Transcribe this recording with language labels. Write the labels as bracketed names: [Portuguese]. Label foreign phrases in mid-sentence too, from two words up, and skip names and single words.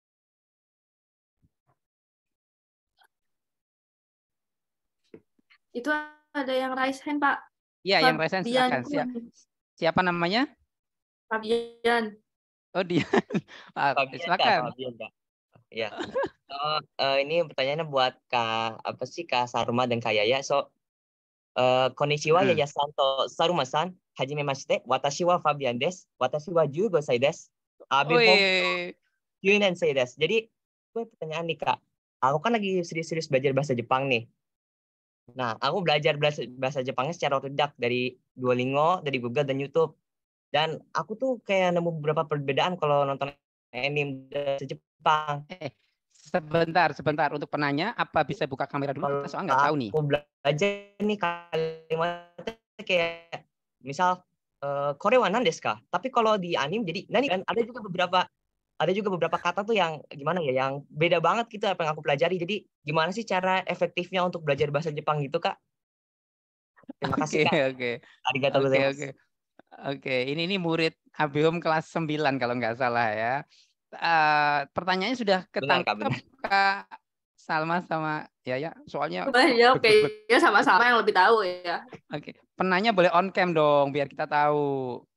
[Indonesian] Itu ada yang [English] raise hand, [Indonesian] Pak. Iya, yang [English] raise hand [Indonesian] silakan. Siapa namanya? Fabian. Oh, dia. Fabian, silakan. Fabian, Kak. Ya. Ini pertanyaannya buat Kak Saruma dan Kak Yaya. [Japanese] こんにちはヤヤさんとサルマさん。はじめまして. Watashi wa Fabian desu. 私は15歳です。Abe Hongo 9年生です. [Indonesian] Jadi, gue pertanyaan nih, Kak. Aku kan lagi serius-serius belajar bahasa Jepang nih. Nah, aku belajar bahasa Jepangnya secara otodidak dari Duolingo, dari Google dan YouTube. Dan aku tuh kayak nemu beberapa perbedaan kalau nonton anime bahasa Jepang. Sebentar untuk penanya, apa bisa buka kamera dulu? Kita soal nggak tahu nih. Aku belajar nih kalimatnya kayak misal [Japanese] これは何ですか? [Indonesian] Tapi kalau di anime jadi nani kan ada juga beberapa kata tuh yang gimana ya, yang beda banget gitu apa yang aku pelajari. Jadi gimana sih cara efektifnya untuk belajar bahasa Jepang gitu, Kak? Terima kasih, Kak. [Japanese] ありがとうございます. [Indonesian] Oke, ini murid Abihom kelas 9 kalau nggak salah ya. Pertanyaannya sudah ketangkap Kak Salma sama Yaya, soalnya ya oke ya sama-sama yang lebih tahu ya. Oke, penanya boleh [English] on cam [Indonesian] dong biar kita tahu.